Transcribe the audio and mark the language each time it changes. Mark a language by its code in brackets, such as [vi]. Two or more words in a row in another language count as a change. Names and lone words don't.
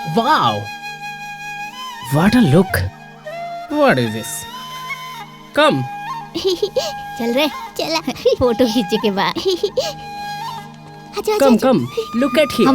[en] Wow! What a look! What is this? Come. [bho] चल रे चला फोटो खींचे के बाद [en] Come, come. Look at here.